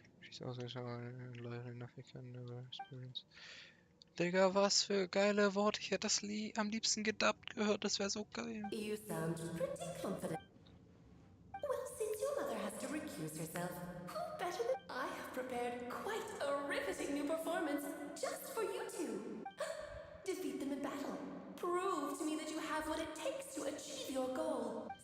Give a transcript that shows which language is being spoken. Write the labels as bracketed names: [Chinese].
[English] She's also loyal enough I can never experience. [German] Digga, was für geile Worte. Ich hätte das am liebsten gedubbt gehört. Das wäre so geil. [English] You sound pretty confident. Well, since your mother has to recuse herself, who better than I have prepared quite a riveting new performance just for you two. Defeat them in battle. Prove to me that you have what it takes to achieve your goal.